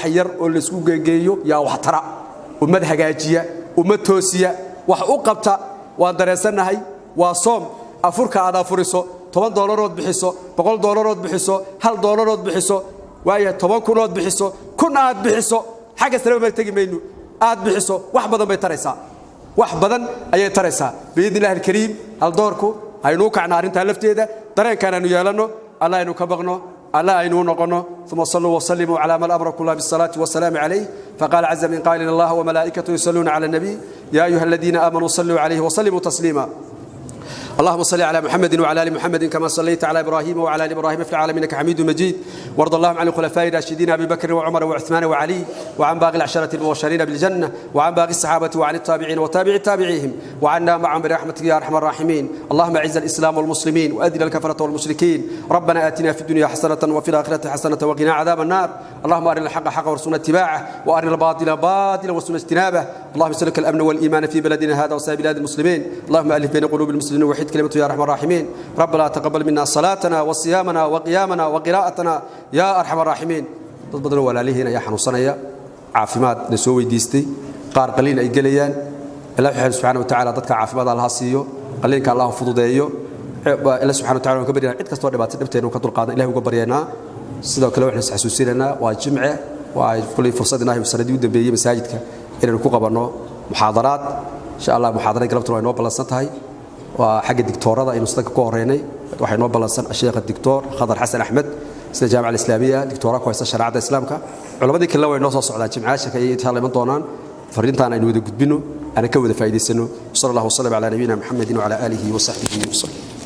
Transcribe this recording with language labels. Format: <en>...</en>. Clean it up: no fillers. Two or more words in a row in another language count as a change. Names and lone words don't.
<so>yar oo la isku geegeeyo yaa wax tara ummad hagaajiya ummad toosiya wax u qabta waan dareensanahay waa soom afurka aad afuriso $10 bixiso $100 bixiso $1 bixiso waayo 10,000 bixiso 1,000 aad bixiso xaga sare ma tagi mayno aad bixiso wax badan bay taraysaa wax badan ayay taraysaa</so> <ar>بإذن الله الكريم</ar> <so>hal doorku aynu kacna arinta lafteeda dareenkan aanu yeelano Allah aynu ka baqno Allah aynu noqono</so> <ar>ثم صلوا وسلموا على من أمركم الله بالصلاة والسلام عليه فقال عز من قائل الله وملائكته يصلون على النبي يا أيها الذين آمنوا صلوا عليه وسلموا تسليما اللهم صل على محمد وعلى ال محمد كما صليت على ابراهيم وعلى ال ابراهيم في العالمين انك حميد مجيد. وارض اللهم عن الخلفاء الراشدين ابي بكر وعمر وعثمان وعلي وعن باقي العشره المبشرين بالجنه وعن باقي الصحابه وعن التابعين وتابع تابعيهم وعنا معهم برحمتك يا ارحم الراحمين. اللهم اعز الاسلام والمسلمين واذل الكفره والمشركين. ربنا اتنا في الدنيا حسنه وفي الاخره حسنه وقنا عذاب النار. اللهم ارنا الحق حقا وارزقنا اتباعه وارنا الباطل باطلا وارزقنا اجتنابه. اللهم اسالك الامن والايمان في بلدنا هذا وسائر بلاد المسلمين. اللهم الف بين قلوب المسلمين ووحد كلمته يا ارحم الراحمين. ربنا تقبل منا صلاتنا وصيامنا وقيامنا وقراءتنا يا ارحم الراحمين.</ar> <so>تفضلوا walaalihina ya xanuunsanaya caafimaad la soo weydiistay qaar qaliin ay galayaan Ilaahay</so> <ar>سبحانه وتعالى</ar> <so>dadka caafimaad Allah siiyo qaliinka Allah fududeeyo Ilaahay</so> <ar>سبحانه وتعالى</ar> <so>ka bariyaa cid kasto dhibaato dhibteenu ka dulqaadan Ilaahay uga baryeena sidoo kale waxaan xasuusinayna waa jimce waa kulli fursad inay sanadii u dambeeyay masaajidka inaan ku qabano muhaadaraad</so> <ar>إن شاء الله</ar> <so>muhaadaradii galabta waa inoo balansan tahay waa xagga diktoorada inuu sadaka ku horeynay waxa inoo balansan sheekha diktoor Khadar Xasan Ahmed sida jaamacada islaamiga diktoora ku haysta shariicada islaamka culimadii kale way noo soo socdaan jimcaasha ay taaliman doonaan fariintaan aynu wada gudbino ana ka wada faa'iideysano</so> <ar>صلى الله عليه وسلم على نبينا محمد وعلى آله وصحبه وسلم.</ar>